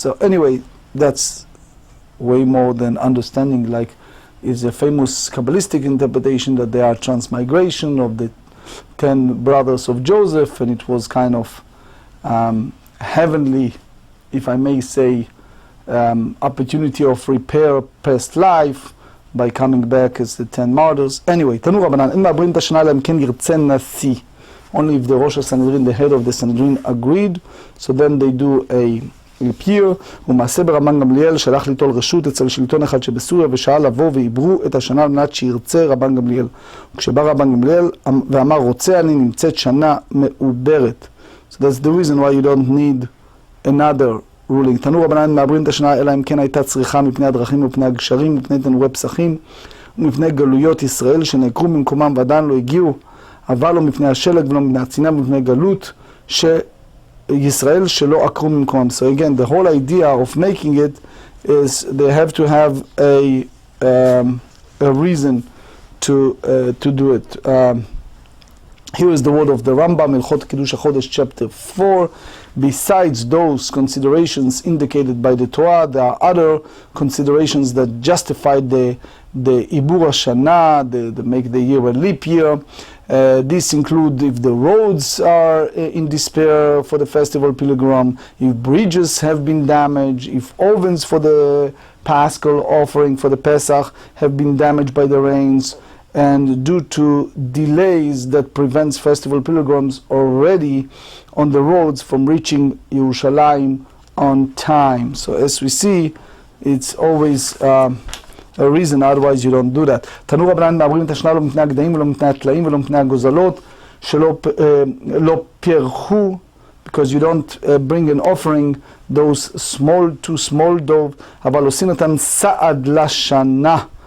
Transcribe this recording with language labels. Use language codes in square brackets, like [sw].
[en] So anyway, that's way more than understanding, like is a famous Kabbalistic interpretation that they are transmigration of the 10 brothers of Joseph, and it was kind of heavenly, if I may say, opportunity of repair past life by coming back as the 10 martyrs. Anyway, [he] תנו רבנן, אין מעברים את השנה אלא אם כן ירצה נשיא. [en] Only if the Rosh Sanhedrin, the head of the Sanhedrin, agreed, so then they do a peer. [he] ומעשה ברבן גמליאל שלח ליטול רשות אצל שלטון אחד שבסוריה ושאל לבוא ועברו את השנה על מנת שירצה רבן גמליאל. וכשבא רבן גמליאל ואמר רוצה אני, נמצאת שנה מעוברת. [en] So that's the reason why you don't need another ruling. [he] תנו רבנן מעברים את השנה אלא אם כן הייתה צריכה מפני הדרכים ומפני הגשרים, מפני תנורי פסחים ומפני גלויות ישראל שנעקרו ממקומם ועדיין לא הגיעו, אבל לא מפני השלג ולא מפני הצינה ומפני גלות שישראל שלא עקרו ממקומם. [en] So again, the whole idea of making it is they have to have a reason to do it. Here is the word of the Rambam, Ilchot Kiddush HaChodesh, chapter 4. Besides those considerations indicated by the Torah, there are other considerations that justify the Ibur HaShana, the make the year a leap year. These include if the roads are in despair for the festival pilgrim, if bridges have been damaged, if ovens for the Paschal offering for the Pesach have been damaged by the rains, and due to delays that prevents festival pilgrims already on the roads from reaching Yerushalayim on time. So as we see, it's always a reason, otherwise you don't do that. [he] תנו רבנן מעברים את השנה לא מפני הגדיים ולא מפני הטלאים ולא מפני הגוזלות שלא לא פרחו, [en] because you don't bring an offering those small, too small dove, [he] אבל עושים אותם סעד לשנה.